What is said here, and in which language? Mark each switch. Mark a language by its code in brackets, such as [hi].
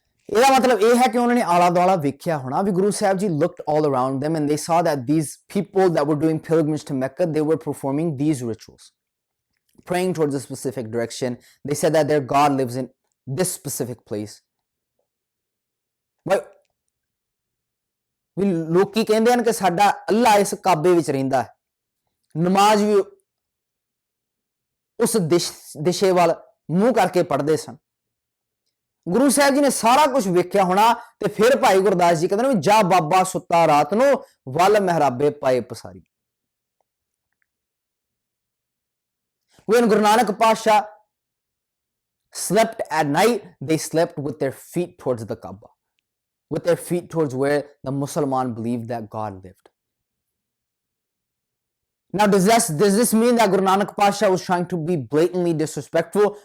[pa] ਇਹਦਾ ਮਤਲਬ ਇਹ ਹੈ ਕਿ ਉਹਨਾਂ ਨੇ ਆਲਾ ਦੁਆਲਾ ਵੇਖਿਆ ਹੋਣਾ ਵੀ Guru Sahib ji [en] looked all around them and they saw that these people that were doing pilgrimage to Mecca, they were performing these rituals, praying towards a specific direction. They said that their God lives in this specific place. [pa] But ਵੀ ਲੋਕੀ ਕਹਿੰਦੇ ਹਨ ਕਿ ਸਾਡਾ ਅੱਲਾ ਇਸ ਕਾਬੇ ਵਿੱਚ ਰਹਿੰਦਾ ਹੈ। ਨਮਾਜ਼ ਵੀ ਉਸ ਦਿਸ਼ੇ ਵੱਲ ਮੂੰਹ ਕਰਕੇ ਪੜ੍ਹਦੇ ਸਨ। ਗੁਰੂ ਸਾਹਿਬ ਜੀ ਨੇ ਸਾਰਾ ਕੁਝ ਵੇਖਿਆ ਹੋਣਾ ਤੇ ਫਿਰ ਭਾਈ ਗੁਰਦਾਸ ਜੀ ਕਹਿੰਦੇ ਨੇ ਜਾ ਬਾਬਾ ਸੁੱਤਾ ਰਾਤ ਨੂੰ ਵੱਲ ਮਹਿਰਾਬੇ ਪਾਏ ਪਸਾਰੀ। [en] When Guru Nanak Pasha slept at night, they slept with their feet towards the Kaaba, with their feet towards where the Musliman believed that God lived. Now, does this mean that Guru Nanak Pasha was trying to be blatantly disrespectful?